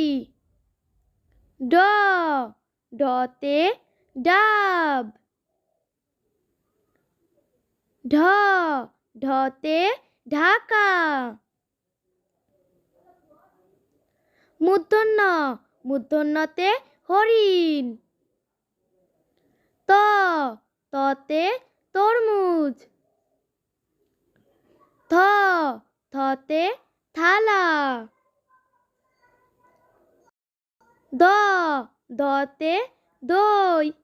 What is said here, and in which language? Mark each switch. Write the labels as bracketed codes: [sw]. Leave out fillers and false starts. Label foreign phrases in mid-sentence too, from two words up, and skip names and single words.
[bn] ড, ডতে ডাব। ঢ, ঢতে ঢাকা। মূর্ধন্য, মূর্ধন্যতে হরিণ। ত, ততে তরমুজ। থ, থতে থালা। দ, দতে দই।